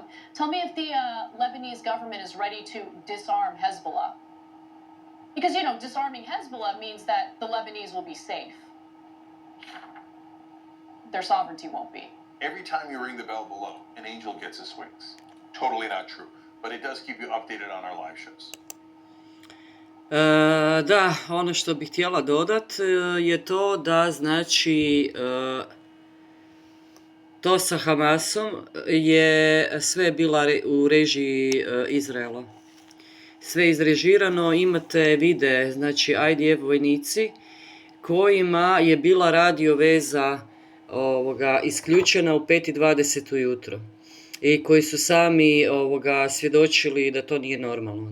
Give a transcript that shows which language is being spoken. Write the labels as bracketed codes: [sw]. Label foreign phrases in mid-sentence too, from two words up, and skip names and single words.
[en] Tell me if the Lebanese government is ready to disarm Hezbollah. Because, you know, disarming Hezbollah means that the Lebanese will be safe. Their sovereignty won't be. Every time you ring the bell below, an angel gets his wings. Totally not true, but it does keep you updated on our live shows. [bs] Da, ono što bih htjela dodat je to da znači to sa Hamasom je sve bila u režiji Izraela. Sve izrežirano, imate vide, znači IDF vojnici kojima je bila radio veza isključena u 5:20 ujutro i koji su sami svjedočili da to nije normalno.